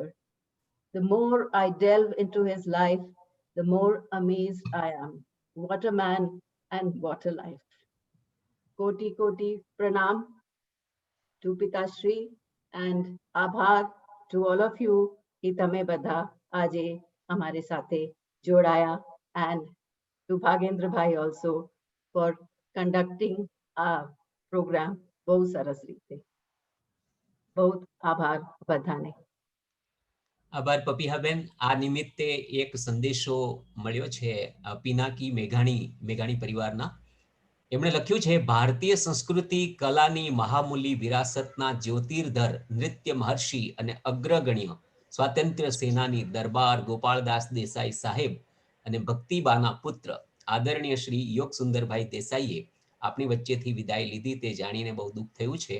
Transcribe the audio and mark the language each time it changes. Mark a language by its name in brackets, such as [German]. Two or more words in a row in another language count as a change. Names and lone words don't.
[English] The more I delve into his life, the more amazed I am. What a man and what a life. Koti Koti Pranam to Pitashri and Abhar to all of you [Gujarati] કે તમે બધા આજે હમારે સાથે જોડાયા, [English] and to Bhagendra Bhai also for conducting our program [Gujarati] બહુ સરસ રીતે. બહુ આભાર બધાને. આભાર પપીહાબેન. આ નિમિત્તે એક સંદેશો મળ્યો છે પિનાકી મેઘાણી પરિવારના. એમણે લખ્યું છે, ભારતીય સંસ્કૃતિ કલાની મહામૂલી વિરાસતના જ્યોતિર્ધર નૃત્ય મહર્ષિ અને અગ્રગણ્ય સ્વાતંત્ર્ય સેનાની દરબાર ગોપાળદાસ દેસાઈ સાહેબ અને ભક્તિબાના પુત્ર આદરણીય શ્રી યોગસુંદરભાઈ દેસાઈએ આપણી વચ્ચેથી વિદાય લીધી તે જાણીને બહુ દુઃખ થયું છે.